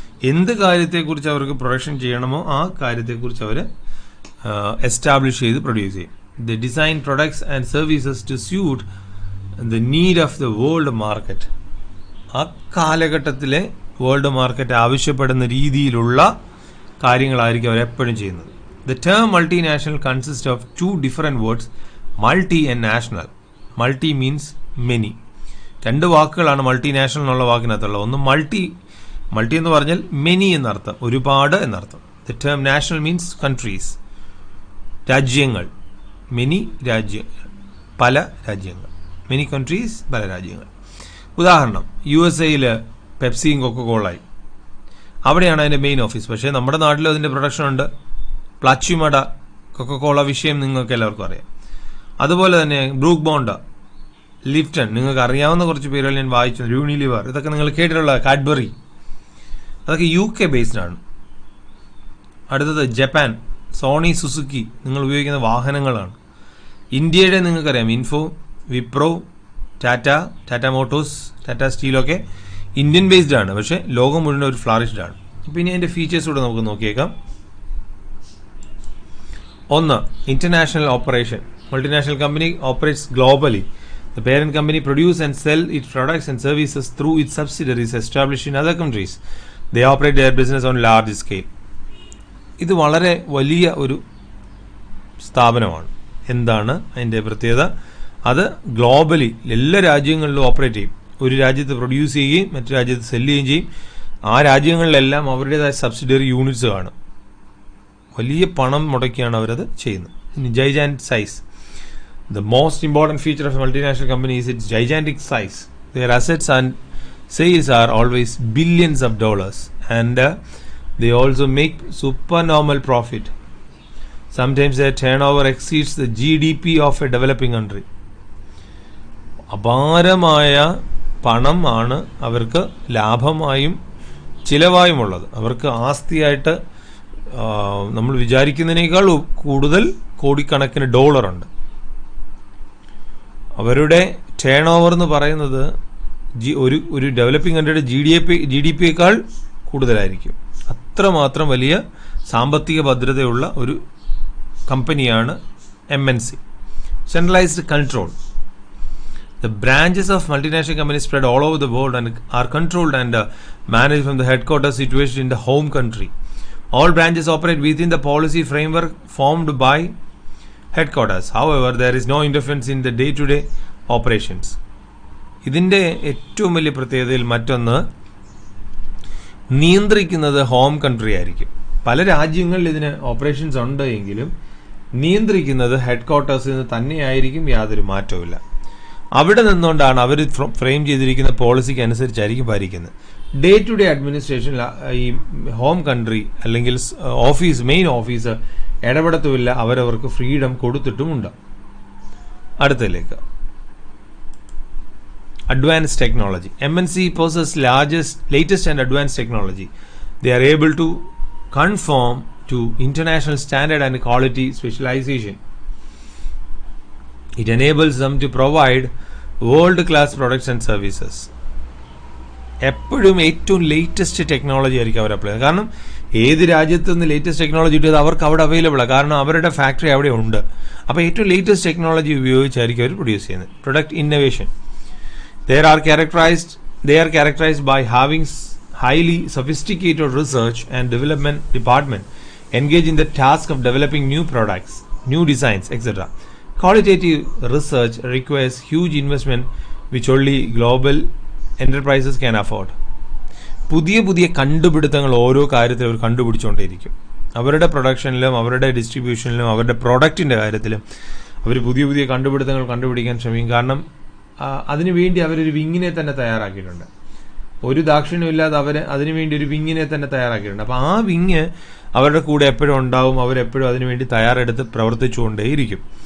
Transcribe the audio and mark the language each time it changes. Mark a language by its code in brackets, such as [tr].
[ml] എന്ത് കാര്യത്തെക്കുറിച്ച് അവർക്ക് പ്രൊഡക്ഷൻ ചെയ്യണമോ ആ കാര്യത്തെക്കുറിച്ച് അവർ എസ്റ്റാബ്ലിഷ് ചെയ്ത് പ്രൊഡ്യൂസ് ചെയ്യും. [en] The design products and services to suit the need of the world market. [ml] ആ കാലഘട്ടത്തിലെ വേൾഡ് മാർക്കറ്റ് ആവശ്യപ്പെടുന്ന രീതിയിലുള്ള കാര്യങ്ങളായിരിക്കും അവരെപ്പോഴും ചെയ്യുന്നത്. [en] The term multinational consists of two different words, multi and national. Multi means many. [ml] രണ്ട് വാക്കുകളാണ് മൾട്ടിനാഷണൽ എന്നുള്ള വാക്കിനകത്തുള്ളത്. ഒന്ന് മൾട്ടി എന്ന് പറഞ്ഞാൽ മെനി എന്നർത്ഥം, ഒരുപാട് എന്നർത്ഥം. [en] The term national means countries, രാജ്യങ്ങൾ. [ml] മെനി രാജ്യങ്ങൾ, പല രാജ്യങ്ങൾ. [en] many countries, [ml] പല രാജ്യങ്ങൾ. ഉദാഹരണം, USA പെപ്സിയും കൊക്കക്കോളയും. അവിടെയാണ് അതിൻ്റെ മെയിൻ ഓഫീസ്. പക്ഷേ നമ്മുടെ നാട്ടിലും അതിൻ്റെ പ്രൊഡക്ഷൻ ഉണ്ട്. പ്ലാച്ചിമട കൊക്കക്കോള വിഷയം നിങ്ങൾക്ക് എല്ലാവർക്കും അറിയാം. അതുപോലെ തന്നെ ബ്രൂക്ക് ബോണ്ട്, ലിപ്റ്റൺ, നിങ്ങൾക്ക് അറിയാവുന്ന കുറച്ച് പേരുകൾ ഞാൻ വായിച്ചു. യൂണിലിവർ, ഇതൊക്കെ നിങ്ങൾ കേട്ടിട്ടുള്ള കാഡ്ബറി, അതൊക്കെ UK ബേസ്ഡ് ആണ്. അടുത്തത് ജപ്പാൻ, സോണി, സുസുക്കി നിങ്ങൾ ഉപയോഗിക്കുന്ന വാഹനങ്ങളാണ്. ഇന്ത്യയുടെ നിങ്ങൾക്കറിയാം info, Wipro, Tata Motors, Tata സ്റ്റീലൊക്കെ Indian based ആണ്. പക്ഷേ ലോകം മുഴുവൻ ഒരു ഫ്ലറിഷ്ഡ് ആണ്. അപ്പോൾ ഇനി അതിൻ്റെ ഫീച്ചേഴ്സ് കൂടെ നമുക്ക് നോക്കിയേക്കാം. [en] ഒന്ന്, international operation. Multinational company operates globally. The parent company produce and sell its products and services through its subsidiaries established in other countries. They operate their business on large scale. [ml] ഇത് വളരെ വലിയ ഒരു സ്ഥാപനമാണ്. എന്താണ് അതിൻ്റെ പ്രത്യേകത? അത് ഗ്ലോബലി എല്ലാ രാജ്യങ്ങളിലും ഓപ്പറേറ്റ് ചെയ്യും. ഒരു രാജ്യത്ത് പ്രൊഡ്യൂസ് ചെയ്യുകയും മറ്റു രാജ്യത്ത് സെല്ല് ചെയ്യുകയും ചെയ്യും. ആ രാജ്യങ്ങളിലെല്ലാം അവരുടേതായ സബ്സിഡിയറി യൂണിറ്റ്സ് കാണും. വലിയ പണം മുടക്കിയാണ് അവരത് ചെയ്യുന്നത്. [en] ഇനി gigantic size. The most important feature of a multinational company is its gigantic size. Their assets and sales are always billions of dollars, and they also make supernormal profit. Sometimes their turnover exceeds the GDP of a developing country. [ml] അപാരമായ പണമാണ് അവർക്ക് ലാഭമായും ചിലവായുമുള്ളത്. അവർക്ക് ആസ്തിയായിട്ട് നമ്മൾ വിചാരിക്കുന്നതിനേക്കാൾ കൂടുതൽ കോടിക്കണക്കിന് ഡോളറുണ്ട്. അവരുടെ turn over എന്ന് പറയുന്നത് ഒരു ഡെവലപ്പിംഗ് കൺട്രിയുടെ GDP കൂടുതലായിരിക്കും. അത്രമാത്രം വലിയ സാമ്പത്തിക ഭദ്രതയുള്ള ഒരു കമ്പനിയാണ് MNC. [en] Centralized control. The branches of multinational companies spread all over the world and are controlled and managed from the headquarters situated in the home country. All branches operate within the policy framework formed by headquarters. However, there is no interference in the day-to-day operations. [ml] ഇതിൻ്റെ ഏറ്റവും വലിയ പ്രത്യേകതയിൽ മറ്റൊന്ന്, നിയന്ത്രിക്കുന്നത് home country ആയിരിക്കും. പല രാജ്യങ്ങളിൽ ഇതിന് operations ഉണ്ട് എങ്കിലും നിയന്ത്രിക്കുന്നത് ഹെഡ്ക്വാർട്ടേഴ്സിൽ നിന്ന് തന്നെയായിരിക്കും, യാതൊരു മാറ്റവുമില്ല. അവിടെ നിന്നുകൊണ്ടാണ് അവർ ഫ്രെയിം ചെയ്തിരിക്കുന്ന പോളിസിക്ക് അനുസരിച്ചായിരിക്കും ഭരിക്കുന്നത്. ഡേ ടു ഡേ അഡ്മിനിസ്ട്രേഷൻ ഈ ഹോം കൺട്രി അല്ലെങ്കിൽ മെയിൻ ഓഫീസ് ഇടപെടത്തുമില്ല, അവരവർക്ക് ഫ്രീഡം കൊടുത്തിട്ടുമുണ്ട്. [en] അടുത്തതിലേക്ക്, advanced technology. MNC possesses latest and advanced technology. They are able to conform to international standard and quality specialization. It enables them to provide world-class products and services. [ml] എപ്പോഴും ഏറ്റവും latest technology ആയിരിക്കും അവർ apply ചെയ്യുന്നത്. കാരണം ഏത് രാജ്യത്ത് നിന്ന് latest technology കിട്ടിയത് അവർക്ക് അവിടെ അവൈലബിളാണ്, കാരണം അവരുടെ ഫാക്ടറി അവിടെ ഉണ്ട്. അപ്പോൾ ഏറ്റവും ലേറ്റസ്റ്റ് ടെക്നോളജി ഉപയോഗിച്ചായിരിക്കും അവർ പ്രൊഡ്യൂസ് ചെയ്യുന്നത്. [en] Product innovation. They are characterized by having highly sophisticated research and development department engaged in the task of developing new products, new designs, etc. Qualitative research requires huge investment which only global enterprises can afford. [ml] പുതിയ കണ്ടുപിടുത്തങ്ങൾ ഓരോ കാര്യത്തിൽ അവർ കണ്ടുപിടിച്ചുകൊണ്ടേയിരിക്കും. അവരുടെ പ്രൊഡക്ഷനിലും അവരുടെ ഡിസ്ട്രിബ്യൂഷനിലും അവരുടെ പ്രോഡക്റ്റിൻ്റെ കാര്യത്തിലും അവർ പുതിയ കണ്ടുപിടുത്തങ്ങൾ കണ്ടുപിടിക്കാൻ ശ്രമിക്കും. കാരണം അതിനുവേണ്ടി അവരൊരു വിങ്ങിനെ തന്നെ തയ്യാറാക്കിയിട്ടുണ്ട്. ഒരു ദാക്ഷിണ്യമില്ലാതെ അവർ അതിനുവേണ്ടി ഒരു വിങ്ങിനെ തന്നെ തയ്യാറാക്കിയിട്ടുണ്ട്. അപ്പോൾ ആ വിങ് അവരുടെ കൂടെ എപ്പോഴും ഉണ്ടാവും, അവരെപ്പോഴും അതിനുവേണ്ടി തയ്യാറെടുത്ത് പ്രവർത്തിച്ചുകൊണ്ടേയിരിക്കും.